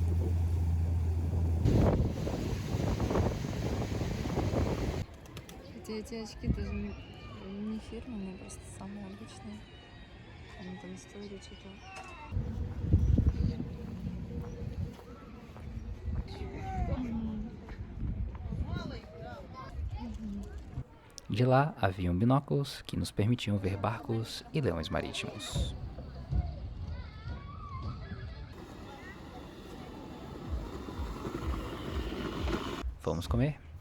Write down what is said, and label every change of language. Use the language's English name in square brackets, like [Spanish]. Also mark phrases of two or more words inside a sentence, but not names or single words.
[Russian] Хотя эти очки даже не фирменные, просто самые обычные. Они там историю читал. [Portuguese] De lá, haviam binóculos que nos permitiam ver barcos e leões marítimos. Vamos comer?